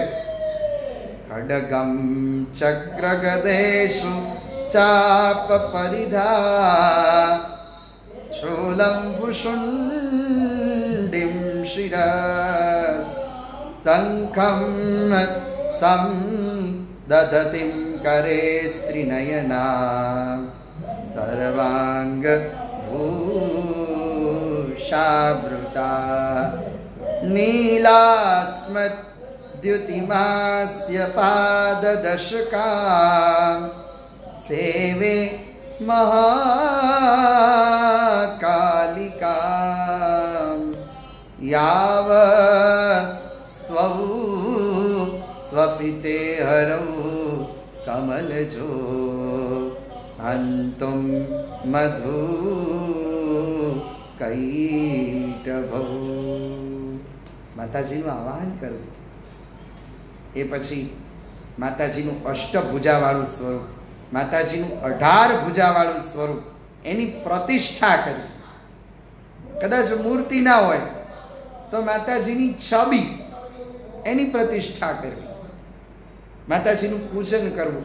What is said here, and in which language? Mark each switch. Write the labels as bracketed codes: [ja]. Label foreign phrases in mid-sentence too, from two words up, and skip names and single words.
[sa] खडगम चक्र गदेशु चाप परिधा शूलम भुषुंडिम शिरस शंखम सम दधतिम करे स्त्रीनयना सर्वांग भूषावृता नीलास्मद्युतिमास्य पाददशका सेवे महाकालिका याव स्वौ स्वपिते हरौ कमलजो हन्तुं मधु कैटभौ. [gu] માતાજીનું આવાહન કરવું. એ પછી માતાજીનું અષ્ટભુજાવાળું સ્વરૂપ, માતાજીનું 18 ભુજાવાળું સ્વરૂપ, એની પ્રતિષ્ઠા કરવી. કદાચ મૂર્તિ ના હોય તો માતાજીની છબી, એની પ્રતિષ્ઠા કરવી, માતાજીનું પૂજન કરવું.